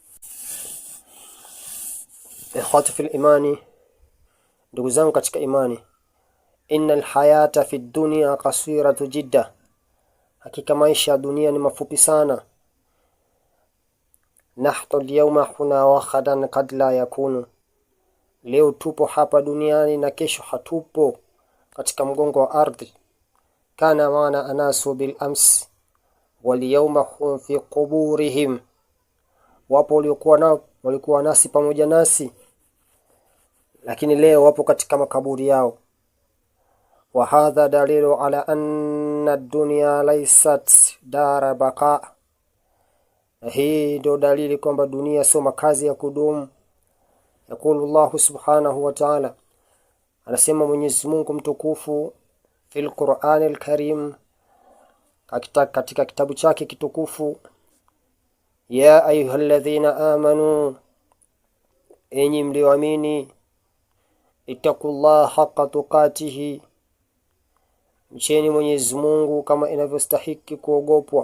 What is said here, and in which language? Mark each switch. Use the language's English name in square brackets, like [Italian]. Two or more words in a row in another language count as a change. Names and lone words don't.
[Arabic] إخوتي في الإيمان, [Swahili] ndugu zangu katika imani, [Arabic] إن الحياة في الدنيا قصيرة جدا, [Swahili] hakika maisha ya dunia ni mafupi sana. [Arabic] نحن اليوم هنا وغدا قد لا نكون, [Swahili] leo tupo hapa duniani na kesho hatupo katika mgongo wa ardhi. [Arabic] كان معنا الناس بالأمس واليوم هم في قبورهم, [Swahili] wapo walikuwa nasi pamoja nasi, lakini leo wapo katika makaburi yao. [Arabic] وهذا دليل على أن الدنيا ليست دار بقاء, [Swahili] hii ndio dalili kwamba dunia sio makazi ya kudumu. [Arabic] يقول الله سبحانه وتعالى, [Swahili] anasema Mwenyezi Mungu mtukufu [Arabic] في القرآن الكريم, [Swahili] katika kitabu chake kitukufu, [Arabic] يا أيها الذين آمنوا, [Swahili] enyi mlioamini, [Arabic] اتقوا الله حق تقاته, [Swahili] mcheni Mwenyezi Mungu kama inavyostahiki kuogopwa.